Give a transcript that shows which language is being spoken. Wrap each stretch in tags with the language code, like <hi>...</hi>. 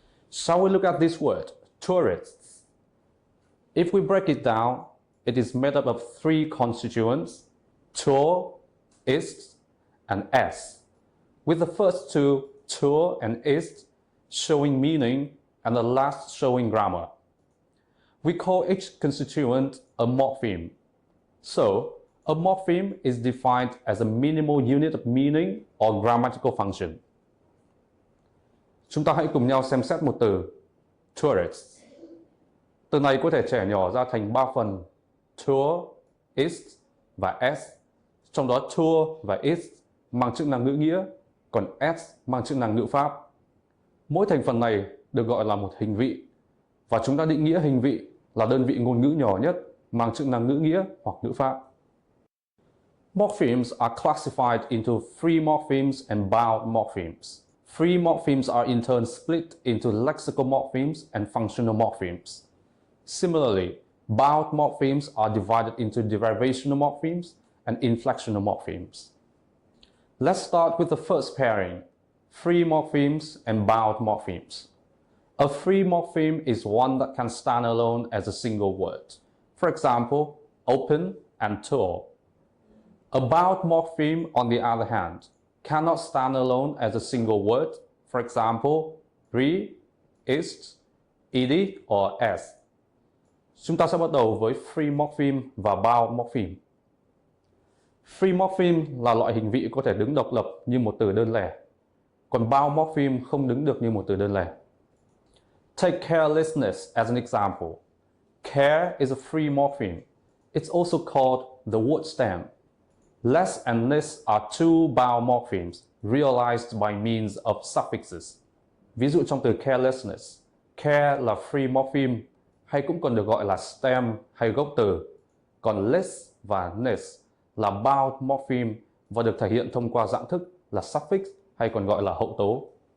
<en>Shall we look at this word, tourists? If we break it down, it is made up of 3 constituents, tour, ist, and s, with the first 2, tour and ist, showing meaning and the last showing grammar. We call each constituent a morpheme. So, a morpheme is defined as a minimal unit of meaning or grammatical function.</en> <vi>Chúng ta hãy cùng nhau xem xét một từ, tourists. Từ này có thể chẻ nhỏ ra thành 3 phần, tour, ist và s. Trong đó tour và ist mang chức năng ngữ nghĩa, còn s mang chức năng ngữ pháp. Mỗi thành phần này được gọi là một hình vị, và chúng ta định nghĩa hình vị là đơn vị ngôn ngữ nhỏ nhất mang chức năng ngữ nghĩa hoặc ngữ pháp.</vi> <en>Morphemes are classified into free morphemes and bound morphemes. Free morphemes are in turn split into lexical morphemes and functional morphemes. Similarly, bound morphemes are divided into derivational morphemes and inflectional morphemes. Let's start with the first pairing, free morphemes and bound morphemes. A free morpheme is one that can stand alone as a single word. For example, open and tour. A bound morpheme, on the other hand, cannot stand alone as a single word. For example, re, ist, ed, or s.</en> <vi>Chúng ta sẽ bắt đầu với free morpheme và bound morpheme. Free morpheme là loại hình vị có thể đứng độc lập như một từ đơn lẻ, còn bound morpheme không đứng được như một từ đơn lẻ.</vi> <en>Take carelessness as an example. Care is a free morpheme. It's also called the word stem. Less and less are two bound morphemes realized by means of suffixes.</en> <vi>Ví dụ trong từ carelessness, care là free morpheme hay cũng còn được gọi là stem hay gốc từ, còn less và ness là bound morpheme và được thể hiện thông qua dạng thức là suffix hay còn gọi là hậu tố.</vi>